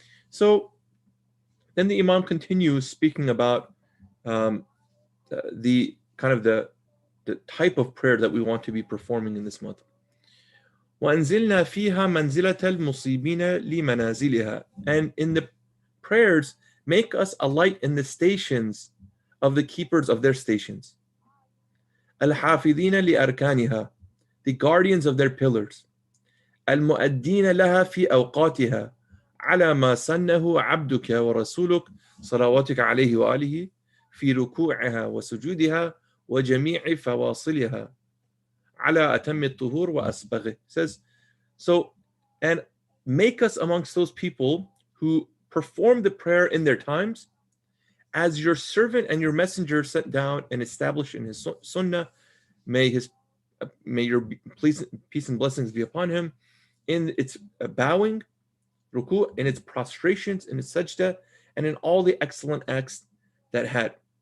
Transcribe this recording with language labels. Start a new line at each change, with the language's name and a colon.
English: So then the Imam continues speaking about the kind of the type of prayer that we want to be performing in this month.
Arabic: وَأَنزِلْنَا فِيهَا مَنْزِلَةَ الْمُصِيبِينَ لِمَنَازِلِهَا.
English: And in the prayers, make us a light in the stations of the keepers of their stations.
Arabic: الحافظين لأركانها,
English: the guardians of their pillars,
Arabic: المؤدين لها في أوقاتها على ما سنه عبدك ورسولك صلواتك عليه وآله في ركوعها وسجودها وجميع فواصلها على أتم الطهور وأسبغه.
English: Says, so, and make us amongst those people who perform the prayer in their times as your servant and your messenger sent down and established in his sunnah. May your peace and blessings be upon him in its bowing, ruku', in its prostrations, in its sajda, and in all the excellent acts that had.